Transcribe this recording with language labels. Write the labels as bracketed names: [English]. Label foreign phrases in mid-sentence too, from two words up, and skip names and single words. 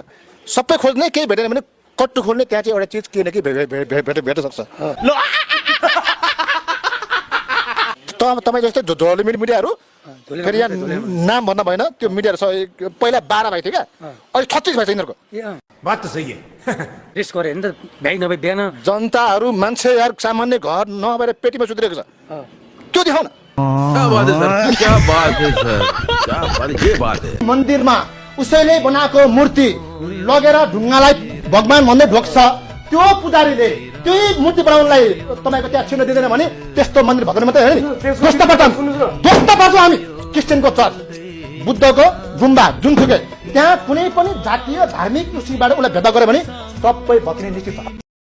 [Nepali] सबै खोज्ने केही भेटेन भने कट्टु खोल्ने, त्यहाँ चाहिँ एउटा चिज के न के भेट्न सक्छ। ल तपाईँ जस्तै झोली मिडियाहरू फेरि यहाँ नाम भन्न भएन, त्यो मिडियाहरू पहिला 12 भाइ थियो क्या, अहिले 36 भाइ छ यिनीहरूको। [Hindi] बात तो सही है। [Nepali] रेस्ट गरे नि त भ्याइ नभए बिहान जनताहरू मान्छे यार सामान्य घर नभएर पेटीमा सुतिरहेको छ, त्यो देखाउ न। [Hindi] क्या बात है सर, क्या बात है सर, क्या बात, ये बात है। [Nepali] मन्दिरमा उसैले बनाएको मूर्ति लगेर ढुङ्गालाई भगवान भन्दै ढोक्छ, त्यो पुजारीले त्यही मूर्ति बनाउनलाई तपाईँको त्यहाँ छिर्न दिँदैन भने त्यस्तो मन्दिर भगवान मात्रै होइन नि, ध्वस्त पार्छौँ हामी। क्रिस्चियनको चर्च, बुद्धको गुम्बा जुनसुकै, त्यहाँ कुनै पनि जातीय धार्मिक उसीबाट उसलाई भेदा गर्यो भने सबै भत्किने निश्चित छ।